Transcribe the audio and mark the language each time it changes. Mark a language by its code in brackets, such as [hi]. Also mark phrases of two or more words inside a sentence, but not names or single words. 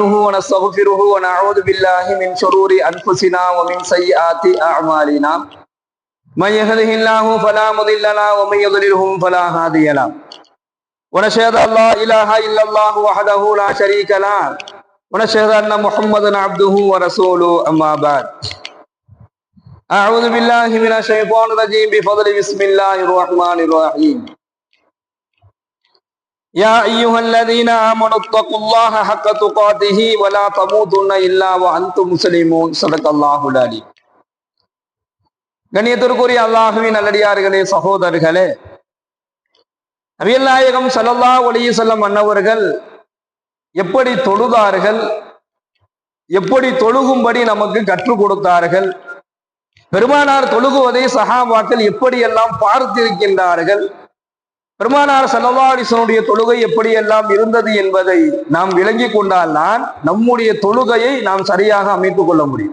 [ar] ونستغفره ونعوذ بالله من شرور أنفسنا ومن سيئات أعمالنا من يهده الله فلا مضل له ومن يضلله فلا هادي له ونشهد أن لا إله إلا الله وحده لا شريك له ونشهد أن محمدا عبده ورسوله أما بعد أعوذ بالله من الشيطان الرجيم بفضل بسم الله الرحمن الرحيم يا أيها الذين آمنوا اتقوا الله حق تقاته ولا تموتن إلا وأنتم مسلمون صدق الله العليم. [ta] கண்ணியத்திற்குரிய அல்லாஹ்வின் நல்லடியார்களே, சகோதரர்களே, நபிகள் நாயகம் [ar] صلى الله عليه وسلم [ta] அன்னவர்கள் எப்படி தொழுதார்கள், எப்படி தொழுகும்படி நமக்கு கற்றுக் கொடுத்தார்கள், பெருமானார் தொழுகுவதை சஹாபாக்கள் எப்படியெல்லாம் பார்த்திருக்கின்றார்கள், பெருமானார் [ar] صلى الله عليه وسلم [ta] தொழுகை எப்படியெல்லாம் இருந்தது என்பதை நாம் விளங்கி கொண்டால்தான் நம்முடைய தொழுகையை நாம் சரியாக அமைத்துக் கொள்ள முடியும்.